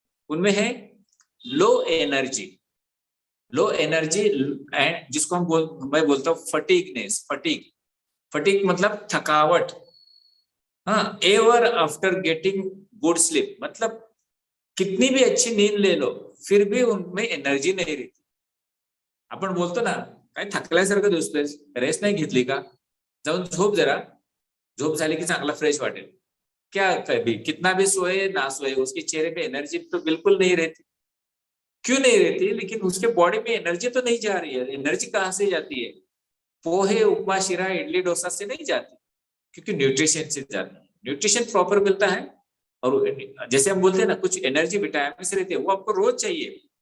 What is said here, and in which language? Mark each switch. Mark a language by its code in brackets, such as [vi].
[hi] उनमें है low energy, low energy and जिसको मैं बोलता हूँ फटीगनेस। फटीग मतलब थकावट। हाँ, [en] ever after getting good sleep, [hi] मतलब कितनी भी अच्छी नींद ले लो फिर भी उनमें एनर्जी नहीं रहती। [mr] आपण बोलतो ना, काय थकल्यासारखं दिसतोय, रेस्ट नाही घेतली का, जाऊन झोप जरा, झोप झाली की चांगला फ्रेश वाटेल। [hi] क्या कभी कितना भी सोए ना सोए, उसके चेहरे पे एनर्जी तो बिल्कुल नहीं रहती। क्यों नहीं रहती? लेकिन उसके बॉडी में एनर्जी तो नहीं जा रही है। एनर्जी कहाँ से जाती है? पोहे, उपमा, शीरा, इडली, डोसा से नहीं जाती, क्योंकि न्यूट्रिशन से जाती है। न्यूट्रिशन प्रॉपर मिलता है, और जैसे हम बोलते हैं ना, कुछ एनर्जी विटामिन रहती है, वो आपको रोज चाहिए।